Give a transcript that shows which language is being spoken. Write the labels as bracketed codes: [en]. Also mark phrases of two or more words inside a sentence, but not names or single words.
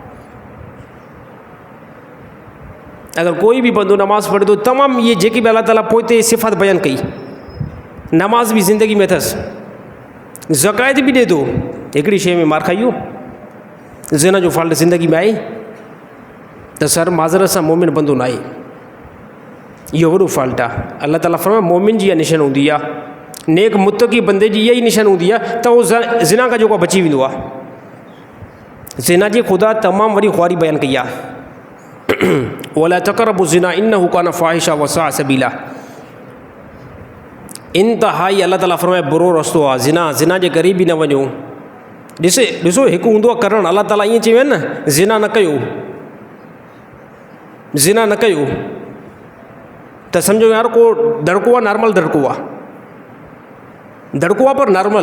[sd] अगरि कोई बि बंदो नमाज़ पढ़े थो, तमामु इहे जेके बि अलाह ताला पोइ ते सिफ़ात बयानु कई, नमाज़ बि ज़िंदगी में अथसि, ज़कात बि ॾिए थो, हिकिड़ी शइ में मार खाई, ज़िना जो फॉल्ट ज़िंदगी में आहे, त सर माज़रत सां मोमिन बंदो न आहे, इहो वॾो फॉल्ट आहे। अलाह ताला फरमाए मोमिन जी इहा निशान हूंदी आहे, नेक मुतक़ी बंदे जी इहा ई निशान हूंदी आहे त उहो ज़िना खां जेको बची वेंदो आहे। ज़िना जी ख़ुदा तमामु वॾी ख़्वारी बयानु कई आहे, [ar] ولا تقربوا الزنى إنه كان فاحشة و ساء سبيلا. [sd] इंतहाई अलाह ताला फरमाए बुरो रस्तो आहे ज़िना, ज़िना जे क़रीब बि न वञो। ॾिसो हिकु हूंदो आहे करणु, अलाह ताला ईअं चयो न, ज़िना न कयो, ज़िना न कयो, त सम्झो यार को दड़को आहे, नॉर्मल दड़को आहे, दड़को आहे पर नॉर्मल।